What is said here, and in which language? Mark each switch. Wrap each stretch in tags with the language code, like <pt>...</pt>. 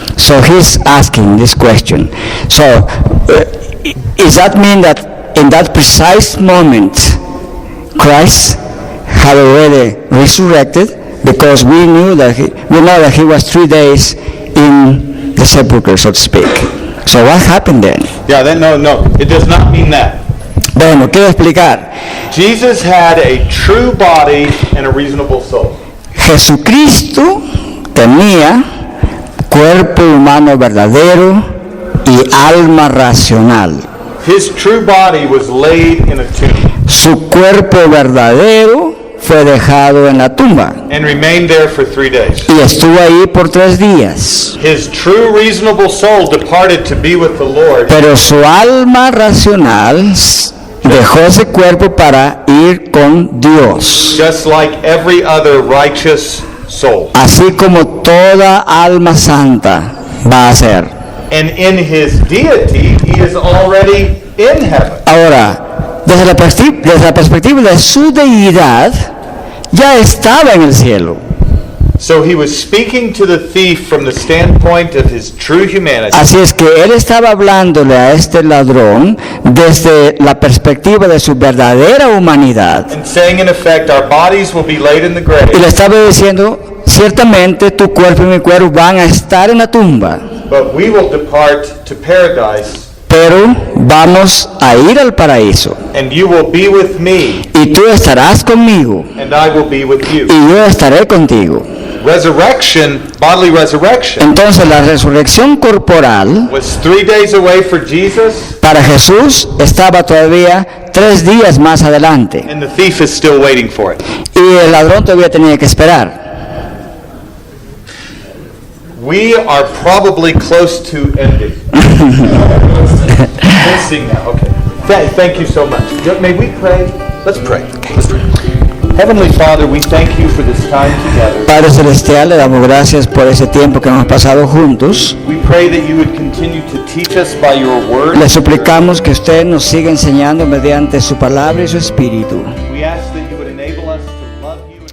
<en>So he's asking this question. So, does that mean that in that precise moment, Christ had already resurrected? Because we know that he was 3 days in the sepulchre, so to speak. So what happened then? Yeah, no, it does not mean that.</en> <es>Bueno, quiero explicar.</es> <en>Jesus had a true body and a reasonable soul.</en> <es>Jesucristo tenía cuerpo humano verdadero y alma racional.</es> <en>His true body was laid in a tomb</en> <es>Su cuerpo verdadero fue dejado en la tumba</es> <en>and remained there for 3 days.</en> <es>y estuvo ahí por 3 días.</es> <en>His true reasonable soul departed to be with the Lord,</en> <es>Pero su alma racional dejó ese cuerpo para ir con Dios.</es> <en>just like every other righteous soul.</en> <es>Así como toda alma santa va a ser.</es> <en>And in his deity, he is already in heaven.</en> <es>Ahora, desde la perspectiva de su deidad, ya estaba en el cielo.</es> <en>So he was speaking to the thief from the standpoint of his true humanity.</en> <es>Así es que él estaba hablándole a este ladrón desde la perspectiva de su verdadera humanidad.</es> <en>And saying in effect, our bodies will be laid in the</en> <es>Y</es> <en>grave,</en> <es>le estaba diciendo, ciertamente tu cuerpo y mi cuerpo van a estar en la tumba,</es> <en>but we will depart to paradise,</en> <es>pero vamos a ir al paraíso.</es> <en>and you will be with me,</en> <es>Y tú estarás conmigo,</es> <en>and I will be with you.</en> <es>y yo estaré contigo.</es> <en>Resurrection, bodily resurrection,</en> <es>Entonces la resurrección corporal</es> <en>was 3 days away for Jesus,</en> <es>para Jesús estaba todavía 3 días más adelante.</es> <en>and the thief is still waiting for it.</en> <es>Y el ladrón todavía tenía que esperar.</es> <en>We are probably close to ending. Finishing now, okay. Thank you so much. May we pray? Let's pray. Let's pray. Heavenly Father, we thank you for this time together.</en> <es>Padre Celestial, le damos gracias por ese tiempo que hemos pasado juntos.</es> <en>We pray that you would continue to teach us by your word.</en> <es>Le suplicamos que usted nos siga enseñando mediante su palabra y su espíritu.</es> <en>We ask that you would enable us to love you.</en>